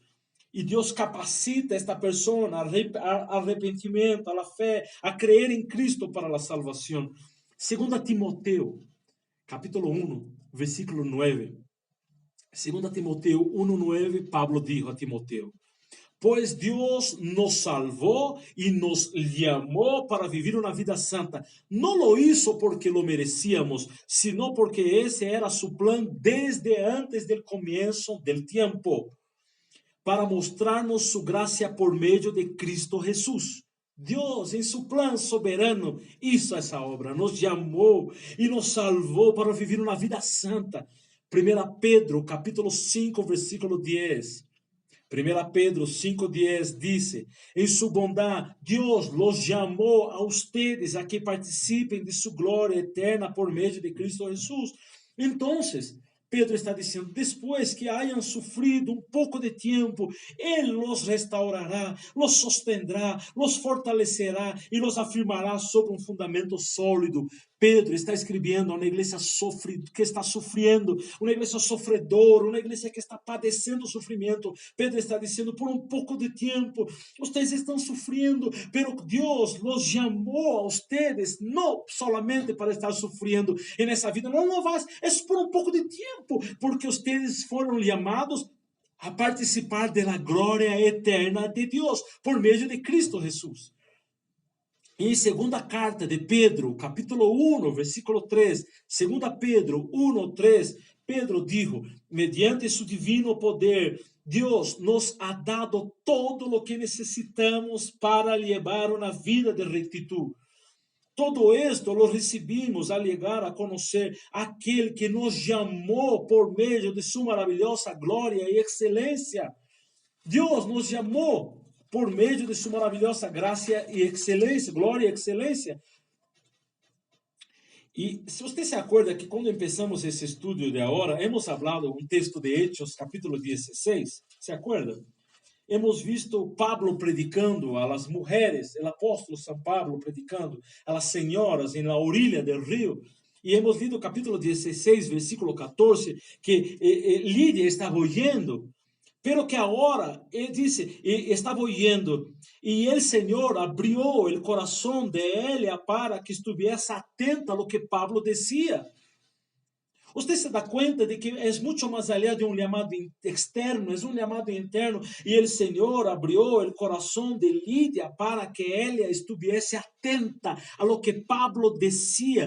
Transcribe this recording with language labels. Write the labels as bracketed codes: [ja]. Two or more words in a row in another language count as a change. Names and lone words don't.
[pt] E Deus capacita esta pessoa ao arrependimento, à fé, a crer em Cristo para a salvação. 2 Timoteo, capítulo 1, versículo 9. [es] 2 Timoteo 1:9, Pablo dijo a Timoteo: [pt] Pois Deus nos salvou e nos chamou para viver uma vida santa. [es] Não lo hizo porque lo merecíamos, sino porque esse era su plan desde antes del comienzo del tiempo, para mostrarnos su gracia [pt] por meio [es] de Cristo Jesús. [pt] Deus, em seu plano soberano, hizo essa obra, nos chamou e nos salvou para viver uma vida santa. [es] 1 Pedro, capítulo 5, versículo 10. 1 Pedro 5:10 dice, en su bondad, Dios los llamó a ustedes a que participen de su gloria eterna por medio de Cristo Jesús. Entonces, Pedro está dizendo, después que hayan sufrido un poco de tiempo, Él los restaurará, los sostendrá, los fortalecerá y los afirmará sobre un fundamento sólido. [pt] Pedro está escrevendo a uma igreja que está sofrendo, uma igreja sofredora, uma igreja que está padecendo sofrimento. Pedro está dizendo, por um pouco de tempo, vocês estão sofrendo, pero Deus los chamou a ustedes, não solamente para estar sofrendo nessa vida, não vai, é por um pouco de tempo, porque ustedes foram chamados a participar da glória eterna de Deus, por meio de Cristo Jesus. [es] Em segunda carta de Pedro, capítulo 1, versículo 3, segunda Pedro 1, 3, Pedro dijo, mediante su divino poder, Dios nos ha dado todo lo que necesitamos para llevar una vida de rectitud. Todo esto lo recibimos al llegar a conocer aquel que nos llamó por medio de su maravillosa gloria y excelencia. Dios nos llamó [pt] por meio de sua maravilhosa graça e excelência, glória e excelência. E se você se acorda que quando começamos esse estudo de agora, hemos falado um texto de Hechos, capítulo 16, se acorda? [es] Hemos visto Pablo predicando a las mujeres, [pt] o apóstolo São [es] Pablo predicando a las senhoras em la orilla del río. [pt] E hemos lido o capítulo 16, versículo 14, que Lídia estava oyendo, pero que agora, ele disse, estava oyendo, e o Senhor abriu o coração de ela para que estivesse atenta [es] a lo que [pt] Pablo dizia. Você se dá conta de que é muito mais allá de um chamado externo, é um chamado interno, e o Senhor abriu o coração de Lídia para que ela estivesse atenta [es] a lo que [pt] Pablo dizia.